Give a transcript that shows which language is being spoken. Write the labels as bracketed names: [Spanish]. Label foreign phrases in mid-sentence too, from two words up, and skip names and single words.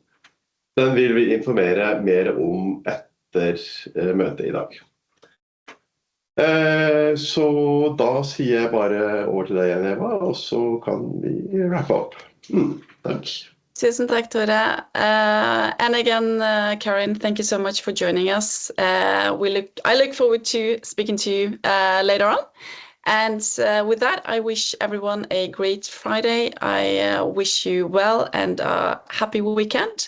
[Norwegian] Den vil vi informere mer om etter møtet i dag. Så da sier jeg bare over til deg igjen, Eva, og så kan vi [English] wrap up. [Norwegian] Takk. Tusen takk, Tore. [English] And again, Karen, thank you so much for joining us. I look forward to speaking to you later on. And with that, I wish everyone a great Friday. I wish you well and a happy weekend.